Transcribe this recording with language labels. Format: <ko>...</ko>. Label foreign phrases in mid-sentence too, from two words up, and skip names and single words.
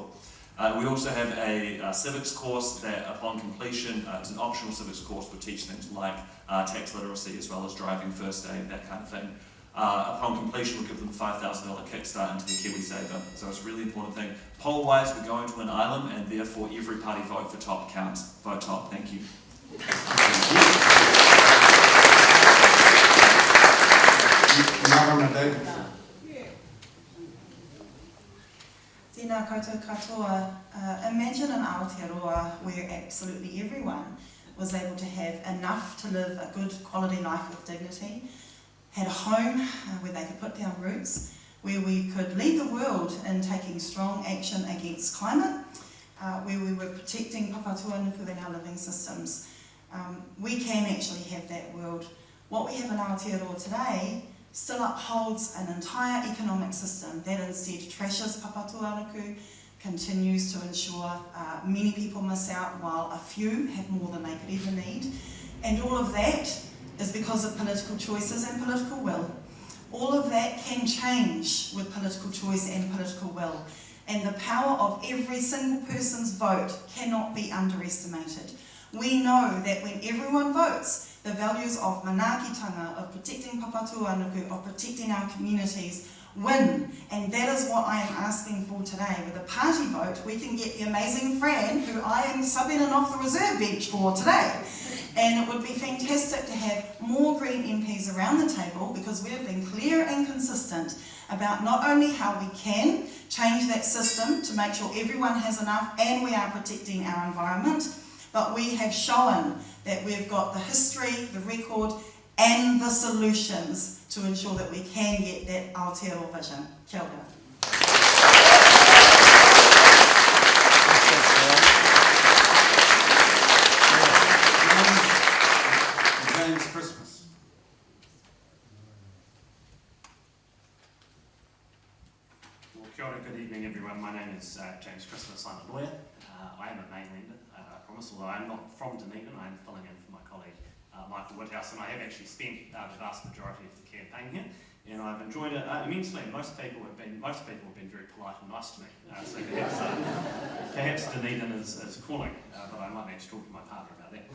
<en>We also have a civics course that upon completion, it's an optional civics course, will teach things like tax literacy as well as driving, first aid, that kind of thing. Upon completion, we'll give them $5,000 kickstart into the KiwiSaver. So it's a really important thing. Poll-wise, we're going to an island, and therefore every party vote for top counts. Vote top. Thank you. Marama Davidson.</en> <mi>Tēnā koutou katoa.</mi> <en>Imagine an Aotearoa where absolutely everyone was able to have enough to live a good quality life with dignity, had a home where they could put down roots, where we could lead the world in taking strong action against climate, where we were protecting papatua nuku in our living systems. We can actually have that world. What we have in Aotearoa today still upholds an entire economic system that instead trashes papatua nuku, continues to ensure many people miss out while a few have more than they could ever need. And all of that is because of political choices and political will. All of that can change with political choice and political will. And the power of every single person's vote cannot be underestimated. We know that when everyone votes, the values of manaakitanga, of protecting papatua nuku, of protecting our communities win. And that is what I am asking for today. With a party vote, we can get the amazing Fran, who I am subbing in off the reserve bench for today. And it would be fantastic to have more Green MPs around the table, because we have been clear and consistent about not only how we can change that system to make sure everyone has enough and we are protecting our environment, but we have shown that we've got the history, the record, and the solutions to ensure that we can get that Aotearoa vision.</en> <mi>Kia ora.</mi> <en>James Christmas. Well,</en> <mi>kia ora,</mi> <en>good evening everyone. My name is James Christmas. I'm a lawyer. I am a mainlander, I promise, although I'm not from Dunedin. I'm filling in for my colleague Michael Woodhouse, and I have actually spent the vast majority of the campaign here, and I've enjoyed it immensely. Most people have been very polite and nice to me, so perhaps Dunedin is calling, but I might need to talk to my partner about that.</en>